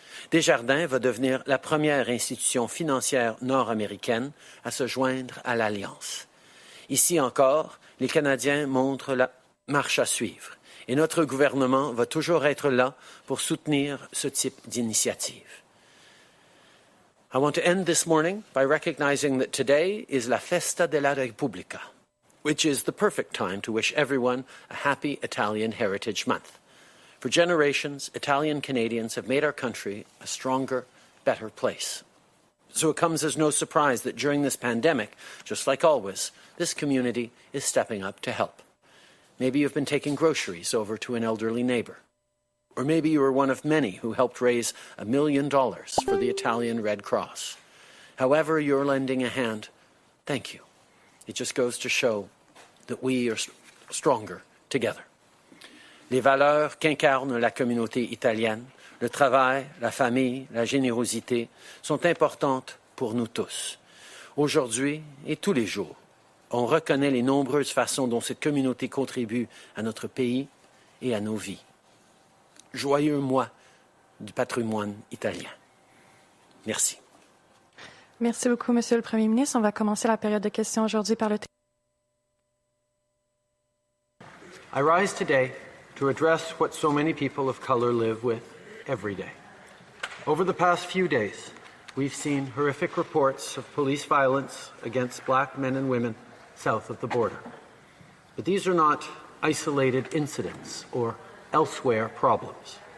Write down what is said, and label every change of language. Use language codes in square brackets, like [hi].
[fr] Desjardins va devenir la première institution financière nord-américaine à se joindre à l'Alliance. Ici encore, les Canadiens montrent la marche à suivre. Et notre gouvernement va toujours être là pour soutenir ce type d'initiative. [en] I want to end this morning by recognizing that today is la Festa de la Repubblica, which is the perfect time to wish everyone a happy Italian Heritage Month. For generations, Italian Canadians have made our country a stronger, better place. So it comes as no surprise that during this pandemic, just like always, this community is stepping up to help. Maybe you've been taking groceries over to an elderly neighbor. Or maybe you were one of many who helped raise $1 million for the Italian Red Cross. However you're lending a hand, thank you. It just goes to show that we are stronger together. [fr] Les valeurs qu'incarne la communauté italienne, le travail, la famille, la générosité, sont importantes pour nous tous. Aujourd'hui et tous les jours, on reconnaît les nombreuses façons dont cette communauté contribue à notre pays et à nos vies. Joyeux mois du patrimoine italien. Merci. Merci beaucoup, Monsieur le Premier ministre. On va commencer la période de questions aujourd'hui par le [en] I rise today to address what so many people of color live with every day. Over the past few days, we've seen horrific reports of police violence against black men and women south of the border. But these are not isolated incidents or elsewhere problems.